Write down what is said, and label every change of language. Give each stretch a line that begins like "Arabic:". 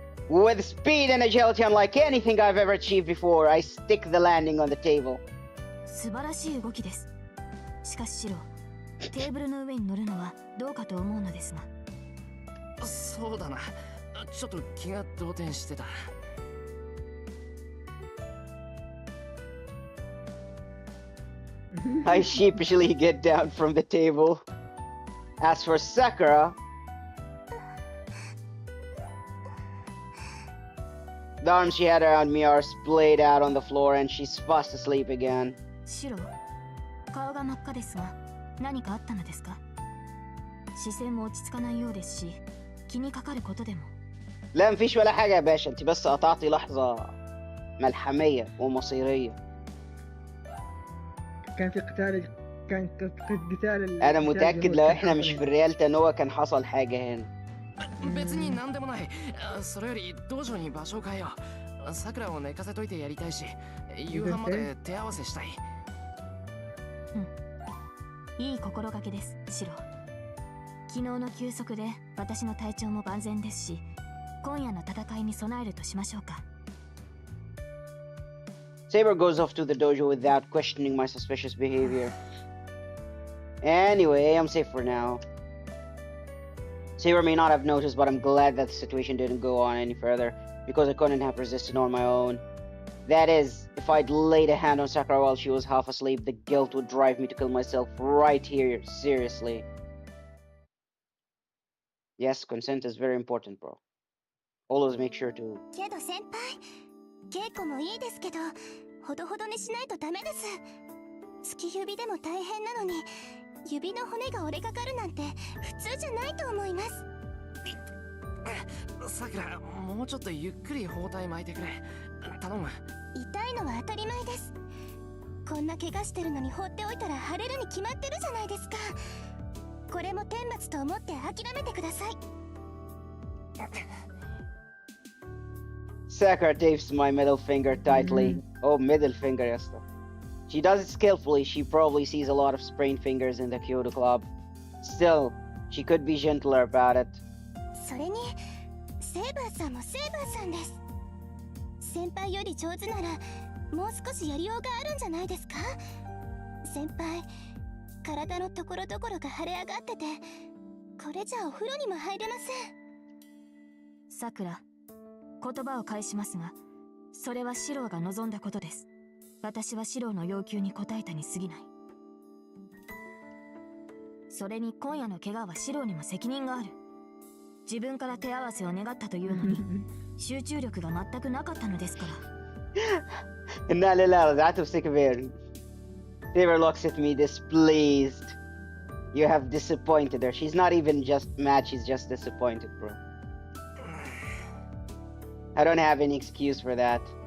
English: With speed and agility unlike anything I've ever achieved before, I stick the landing on the table.
Japanese: 素晴らしい動きです。しかしシロ、テーブルの上に乗るのはどうかと思うのですが。そうだな。ちょっと気が動転してた。
English: I sheepishly get down from the table. As for Sakura, the arms she had around me are splayed out on the floor and she's fast asleep again.
Japanese: シロ、顔が真っ赤ですが、何かあったのですか？視線も落ち着かないようですし、気にかかることでも。
Arabic: لا مفيش ولا حاجة يا باشا، انت بس قطعتي لحظة ملحمية ومصيرية. كان في قتال، كان قتال أنا متأكد لو إحنا مش في الريال تانوا كان حصل حاجة هنا.
Japanese: 別に何でもない。それより道場に場所を変えよう。さくらを寝かせといてやりたいし、夕飯まで手合わせしたい。いい心がけです、シロ。昨日の休息で私の体調も万全ですし、今夜の戦いに備えるとしましょうか。
English: Saber goes off to the dojo without questioning my suspicious behavior. Anyway, I'm safe for now. Saber may not have noticed, but I'm glad that the situation didn't go on any further, because I couldn't have resisted on my own. That is, if I'd laid a hand on Sakura while she was half asleep, the guilt would drive me to kill myself right here, seriously. Yes, consent is very important, bro. Always make sure to...
Japanese: けど先輩、稽古もいいですけど、ほどほどにしないとダメです。突き指でも大変なのに、指の骨が折れかかるなんて普通じゃないと思います。さくら、もうちょっとゆっくり包帯巻いてくれ。頼む。痛いのは当たり前です。こんな怪我してるのに放っておいたら腫れるに決まってるじゃないですか。これも天罰と思って諦めてください。
English: Sakura tapes my middle finger tightly. Oh, middle finger, yes. She does it skillfully. She probably sees a lot of sprained fingers in the Kyoto Club. Still, she could be gentler about it.
Japanese: それに、セイバーさんもセイバーさんです。先輩より上手なら、もう少しやりようがあるんじゃないですか？先輩、体のところどころが腫れ上がってて、これじゃお風呂にも入れません。さくら、言葉を返しますが、それはシローが望んだことです。私はシローの要求に応えたに過ぎない。それに今夜の怪我はシローにも責任がある。自分から手合わせを願ったというのに、集中力が全くなかったのですから。
Arabic: لا لا لا رجعت بسكفير.
English: Saber looks at me displeased. You have disappointed her. She's not even just mad, she's just disappointed, bro. I don't have any excuse for that.